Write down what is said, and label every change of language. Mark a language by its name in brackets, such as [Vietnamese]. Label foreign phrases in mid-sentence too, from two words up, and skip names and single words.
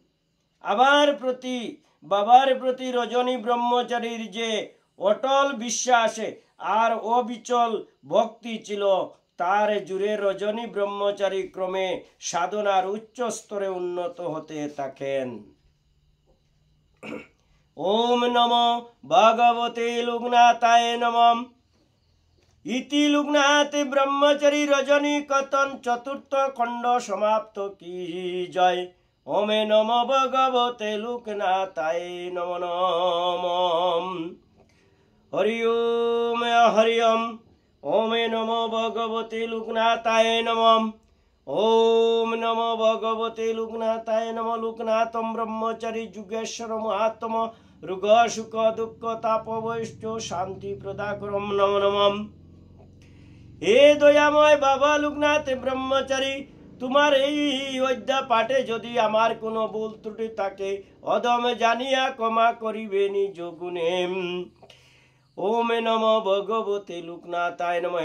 [Bangla] বাবার প্রতি রজনী ব্রহ্মচারীর যে অটল বিশ্বাস আর অবিচল ভক্তি ছিল তার জুড়ে রজনী ব্রহ্মচারী ক্রমে সাধনার উচ্চ স্তরে উন্নত হতে থাকেন। [Sanskrit] ওম নমো ভগবতে লোকনাথায় নমঃ। इति लोकनाथ ब्रह्मचारी रजनी कथन चतुर्थ खंड समाप्त [Hindi] की जय। [Sanskrit] ओमे नमो भगवते लोकनाथाय नमो नमः। हरि ओम हरि ओम। ओमे नमो भगवते लोकनाथाय नमः। ओम नमो भगवते लोकनाथाय नमः। लोकनाथम ब्रह्मचारी जुगेश्वर महात्मा रुग सुख दुख ताप वैष्ठ शांति प्रदाकरम नमो नमः। [Bangla] হে দয়াময় বাবা লোকনাথ ব্রহ্মচারী, তোমার এই অধ্যা পাঠে যদি আমার কোনো ভুল ত্রুটি থাকে অদম জানিয়া ক্ষমা করিবে নিজ গুণে। [Sanskrit] ওম নমো ভগবতে লোকনাথায় নমঃ।